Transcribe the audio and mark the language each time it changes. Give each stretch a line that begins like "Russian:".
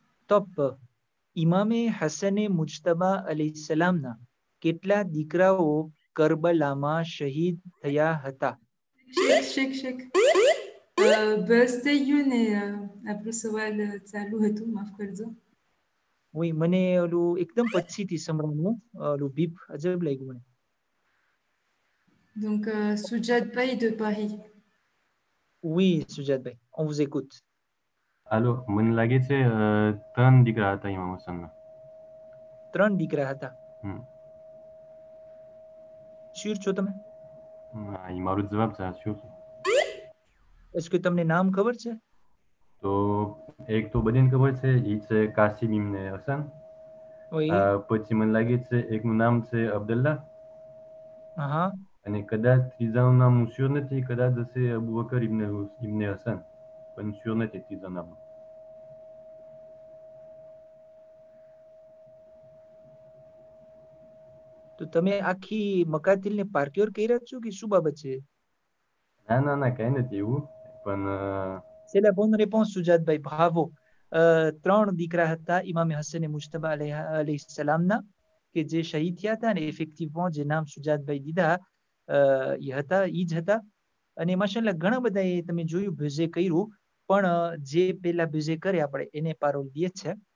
Gujarati: તપ ઇમામે હસને મુજતબા અલૈહિસ્સલામના કેટલા દીકરાઓ કરબલામાં શહીદ થયા હતા? શેખ. બસ થઈ ગયું ને આપણું સવાલ ચાલુ હતું, માફ કરજો. Oui, મને ઓલું એકદમ પછીથી સંભળાયું, ઓલું બીપ અજબ લાગ્યું મને.
French: Donc, Sujatભાઈ de Paris. Oui, સુજાતભાઈ, on vous écoute.
Gujarati: હાલો, મને લાગે છે 3 દીકરા હતા ઇમામ હુસેનના. 3 દીકરા હતા. શ્યોર છો તમે? હા, એ મારો જવાબ સાચો છે.
French: Est-ce que
Gujarati: તમને નામ ખબર છે? તો એક તો બધાને ખબર છે, એ છે કાસિમ ઇબ્ને હસન.
French: Oui.
Gujarati: પછી મને લાગે છે એકનું નામ છે અબ્દુલ્લા. હા. અને કદાચ ત્રીજાનું નામ હું શ્યોર નથી, કદાચ હશે અબુ બકર ઇબ્ને હસન, પણ શ્યોર નથી ત્રીજા નામ. તો તમે આખી મકાતિલને પાર્ક્યોર કર્યા છો કે શું બાબત છે? ના, કઈ નથી એવું, પણ
French: C'est la bonne réponse, સુજાતભાઈ, bravo.
Gujarati: 3 દીકરા હતા ઇમામે હસને મુજતબા અલૈહિસ્સલામના કે જે શહીદ થયા હતા ને ઇફેક્ટિવમાં જે નામ સુજાતભાઈ દીધા એ હતા, ઈ જ હતા. અને માશાલ્લાહ ઘણા બધા તમે જોયું ભેજે કર્યું, પણ જે પહેલા ભેજે કરે આપણે એને પારોલ દે છે.